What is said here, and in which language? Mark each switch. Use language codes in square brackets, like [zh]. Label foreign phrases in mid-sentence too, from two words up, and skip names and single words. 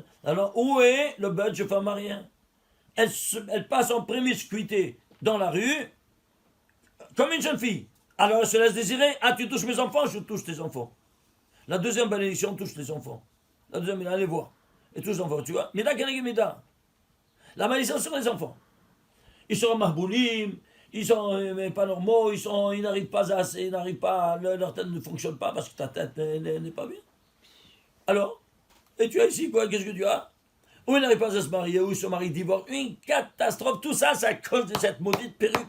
[fr] Alors où est le budget femme rien? Elle passe en promiscuité dans la rue comme une jeune fille. Alors elle se laisse désirer, ah tu touches mes enfants, je touche tes enfants. La deuxième bénédiction touche les enfants. La deuxième, allez voir. Et touche les enfants, tu vois. [he] מידה כנגד מידה. [fr] La malédiction sur les enfants. Ils sont mahboulim, ils sont pas normaux, ils n'arrivent pas assez, leur tête ne fonctionne pas parce que ta tête n'est pas bien. Alors, et tu as ici quoi? Qu'est-ce que tu as? Ou ils n'arrivent pas à se marier, ou ils se marient, divorcent. Une catastrophe, tout ça, c'est à cause de cette maudite perruque.